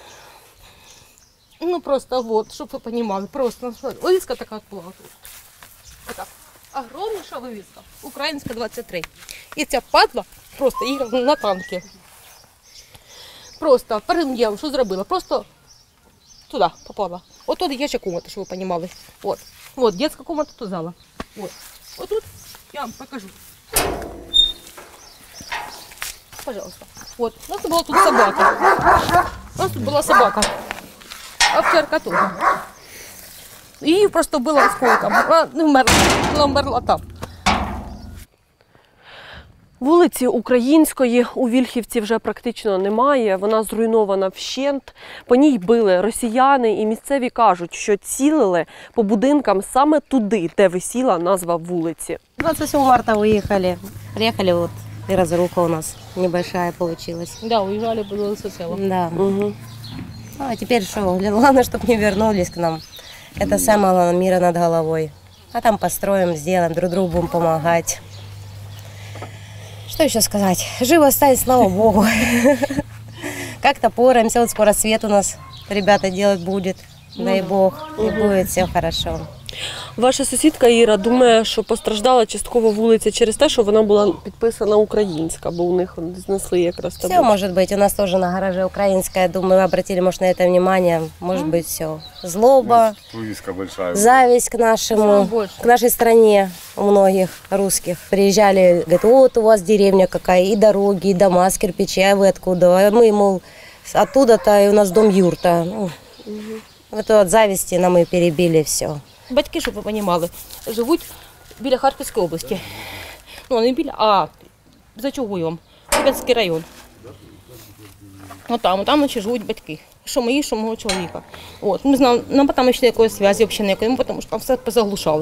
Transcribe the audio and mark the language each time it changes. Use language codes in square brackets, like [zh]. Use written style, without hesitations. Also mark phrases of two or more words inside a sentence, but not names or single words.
[uk] Ну просто вот, щоб ви розуміли, просто вивіска така була тут. Така огромніша вивіска, українська 23. І ця падла просто їхала на танки. Просто перед днем, що зробила? Просто туди попала. От тут дитяча комната, щоб ви розуміли. Вот детська комната, тут зала. [ru] Вот тут я вам покажу. Пожалуйста. Вот. У нас была тут собака. У нас тут была собака. Овчарка тоже. [uk] Її просто було осколком. Вона умерла там. Вулиці Української у Вільхівці вже практично немає, вона зруйнована вщент. По ній били росіяни і місцеві кажуть, що цілили по будинкам саме туди, де висіла назва вулиці. [ru] 27 марта уехали. Приехали вот, и разруха у нас небольшая получилась. Да, уезжали, было все цело. Да. Угу. А теперь что, главное, чтобы не вернулись к нам. Это самое главное, мира над головой. А там построим, сделаем, друг другу будем помогать. Что еще сказать? Живо стать, слава Богу. Как-то поремся, вот скоро свет у нас ребята делать будет. Дай Бог, и будет все хорошо. [uk] Ваша сусідка Іра думає, що постраждала частково вулиця через те, що вона була підписана українська, бо у них знесли якраз там. [ru] Все может быть. У нас тоже на гараже украинская. Думаю, вы обратили, может, на это внимание. Может быть, все. Злоба, зависть к нашему, к нашей стране у многих русских. Приезжали, говорят, вот у вас деревня какая, и дороги, и дома с кирпичей, а вы откуда? А мы, мол, оттуда-то, и у нас дом юрта. Вот от зависти нам и перебили все. [uk] Батьки, щоб ви розуміли, живуть біля Харківської області. Ну, не біля, а за Чугуєвом, Куп'янський район. Там ще живуть батьки. Що мої, що мого чоловіка. От. Ми знаємо, нам там ще якоїсь зв'язку взагалі ніякої, тому що там все позаглушали.